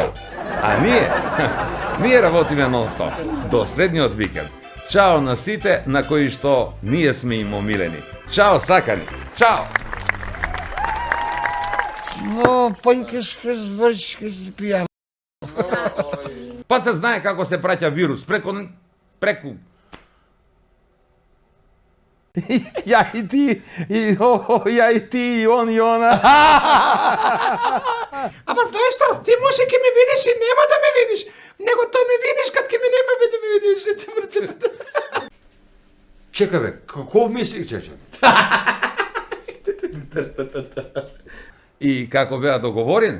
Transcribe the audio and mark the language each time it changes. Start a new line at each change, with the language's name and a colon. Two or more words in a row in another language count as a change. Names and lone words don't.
Macedonian: А ние работиме нон-стоп до следниот викенд. Чао на сите на кои што ние сме им омилени. Чао сакани. Чао. Но, панкешка збрчка си пијан. Па се знае како се праќа вирус преку
Serbian: Ja i ti, ja i ti, i on i ona.
Macedonian: Ама знаеш што? Ти може ке ме видиш и нема да ме видиш, него тоа ме видиш кад ке ме нема да ме видиш. Чекай бе, како мисли, чече? И како беа договорени?